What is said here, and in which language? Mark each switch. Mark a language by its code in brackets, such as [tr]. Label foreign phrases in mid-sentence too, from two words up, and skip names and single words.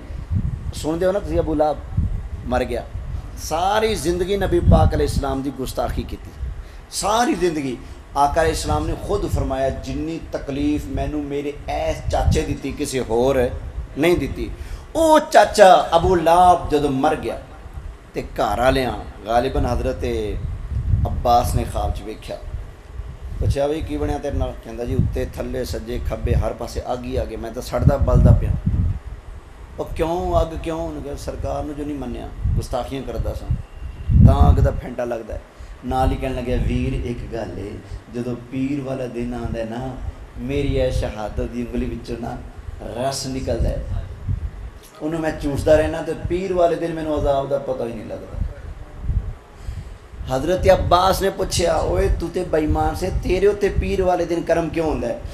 [pa] سن دے ہو نا تسی ابو لہب مر گیا، ساری زندگی نبی پاک [ar] علیہ السلام [pa] دی گستاخی کی تھی، ساری زندگی آقا [ar] علیہ السلام [pa] نے خود فرمایا جنی تکلیف مینوں میرے ایس چاچے دیتی کسی ہور نہیں دیتی۔ او چاچا ابو لہب جدو مر گیا تے گھر والیاں غالباً حضرت عباس نے خواب چ ویکھیا، پوچھا بھائی کی بنیا تیرے نال؟ کہندا جی اتنے تھلے سجے کھبے ہر پاسے اگ ہی آ گئے، میں تو سڑدا بلدا پیا۔ وہ کیوں اگ کیوں؟ انہوں نے کہا سرکار نو جو نہیں منیا گستاخیاں کردا سا تاں اگ دا پھینٹا لگدا ہے۔ نال ہی کہن لگا ویر ایک گل ہے جدو پیر والا دن آندا ہے نا میری اے شہادت دی انگلی وچوں نا رس نکلدا ہے، انہوں میں چوسدا رہنا تو پیر والے دن مینوں عذاب دا پتہ ہی نہیں لگدا۔ حضرت عباس نے پوچھا اوئے تو تے بے ایمان سے تیرے اوتے پیر والے دن کرم کیوں ہوندا ہے؟